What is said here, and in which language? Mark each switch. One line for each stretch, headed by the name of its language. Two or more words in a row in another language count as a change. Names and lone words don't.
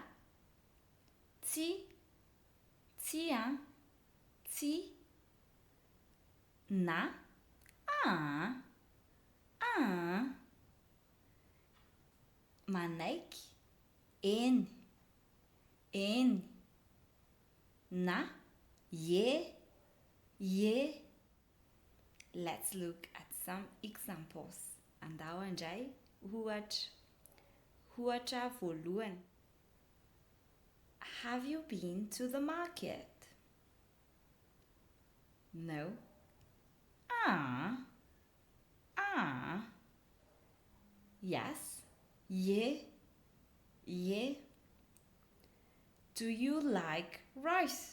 Malagasy: Tsy, tsy, na, manaiky, eny, na, ye.
English: Let's look at some examples.
Malagasy: Andao andray, ohatra voalohany.
English: Have you been to the market? No. Yes. Yeah. Do you like rice?